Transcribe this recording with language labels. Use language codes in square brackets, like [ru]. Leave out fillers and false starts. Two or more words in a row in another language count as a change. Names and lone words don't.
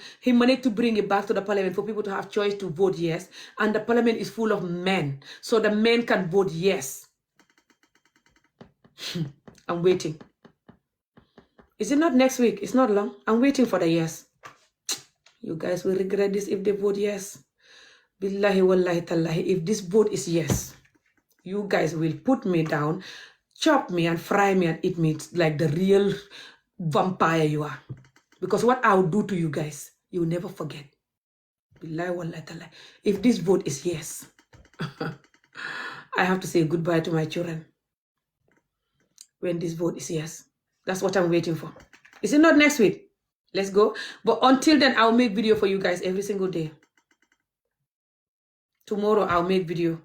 [en] He managed to bring it back to the parliament for people to have choice to vote yes. And the parliament is full of men. So the men can vote yes. I'm waiting. Is it not next week? It's not long. I'm waiting for the yes. You guys will regret this if they vote yes. [ar] بالله والله تالله. [en] If this vote is yes, you guys will put me down, chop me and fry me and eat me like the real vampire you are. Because what I'll do to you guys, you'll never forget. [ar] بالله والله تالله. [en] If this vote is yes, I have to say goodbye to my children. When this vote is yes. That's what I'm waiting for. Is it not next week? Let's go. But until then, I'll make video for you guys every single day. Tomorrow, I'll make video.